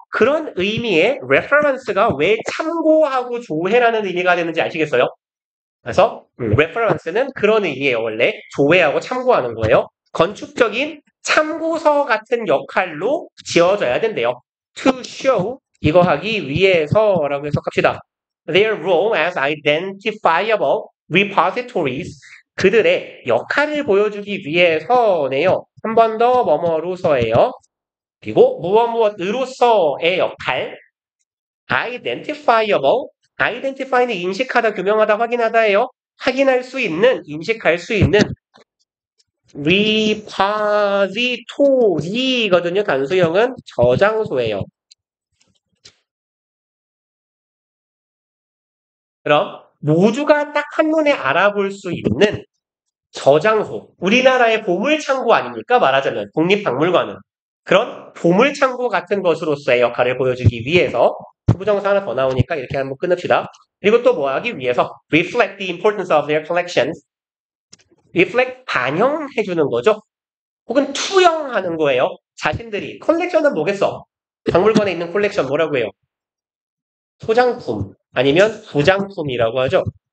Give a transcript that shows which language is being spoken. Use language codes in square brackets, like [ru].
[ko] 그런 의미의 reference가 왜 참고하고 조회라는 의미가 되는지 아시겠어요? 그래서 reference는 그런 의미예요. 원래 조회하고 참고하는 거예요. 건축적인 참고서 같은 역할로 지어져야 된대요. [en] To show [ko] 이거 하기 위해서라고 해석합시다. [en] Their role as identifiable repositories [ko] 그들의 역할을 보여주기 위해서네요. 한 번 더 뭐뭐로서예요. 그리고 무엇으로서의 역할 identifiable identify는 인식하다, 규명하다, 확인하다예요. 확인할 수 있는, 인식할 수 있는 repository거든요. 단수형은 저장소예요. 그럼 모두가 딱 한눈에 알아볼 수 있는 저장소. 우리나라의 보물창고 아닙니까? 말하자면 국립박물관은. 그런 보물창고 같은 것으로서의 역할을 보여주기 위해서 부정사 하나 더 나오니까 이렇게 한번 끊읍시다. 그리고 또 뭐 하기 위해서 [en] reflect the importance of their collections. [ko] reflect 반영해주는 거죠. 혹은 투영하는 거예요. 자신들이 컬렉션은 뭐겠어? 박물관에 있는 컬렉션 뭐라고 해요? 소장품 아니면 부장품이라고 하죠.